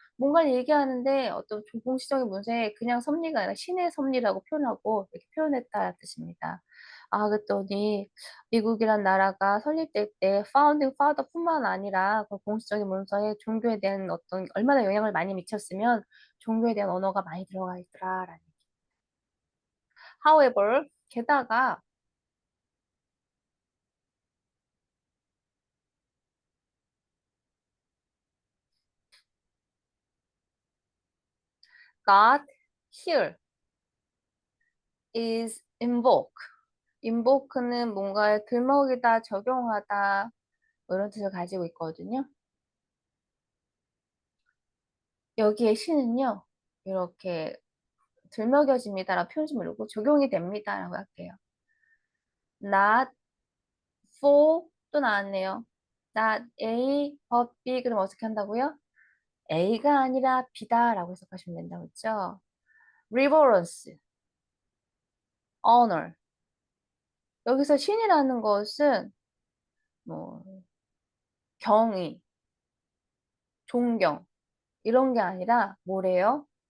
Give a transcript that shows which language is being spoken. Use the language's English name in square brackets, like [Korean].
[Korean] 뭔가를 얘기하는데 어떤 공식적인 문서에 그냥 섭리가 아니라 신의 섭리라고 표현하고 이렇게 표현했다는 뜻입니다. 그랬더니 미국이란 나라가 설립될 때 파운딩 파더뿐만 아니라 그 공식적인 문서에 종교에 대한 어떤 얼마나 영향을 많이 미쳤으면 종교에 대한 언어가 많이 들어가 있더라라는 얘기. [English] However, [Korean] 게다가 [English] God here is invoke. [Korean] invoke는 뭔가에 들먹이다, 적용하다 뭐 이런 뜻을 가지고 있거든요. 여기에 신은요. 이렇게 들먹여집니다라고 표현 좀 이루고 적용이 됩니다라고 할게요. [English] Not for [Korean] 또 나왔네요. [English] not A but B [Korean] 그럼 어떻게 한다고요? A가 아니라 B다라고 해석하시면 된다고 했죠. [English] reverence, honor. [Korean] 여기서 신이라는 것은 뭐 경의, 존경 이런 게 아니라 뭐래요?